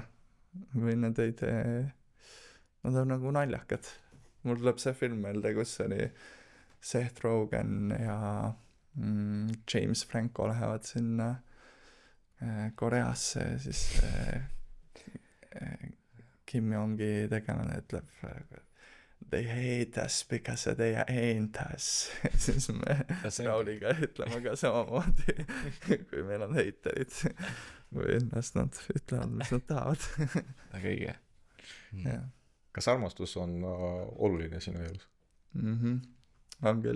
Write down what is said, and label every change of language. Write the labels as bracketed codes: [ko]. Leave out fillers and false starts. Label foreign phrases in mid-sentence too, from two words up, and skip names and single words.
[et] või nad ei tee, nad on nagu naljakad. mul tuleb see film meelde, kus oli Seth Rogen ja James Franco lähevad sinna Koreasse ja siis Kim Jong-i tegelane ütleb [en] they hate us because they ain't us. [et] siis me Rauliga ütleme ka samamoodi, kui meil on heiterid või ennast nad ütlevad, mis nad tahavad. väga õige. Kas armastus on oluline sinu elus? On küll.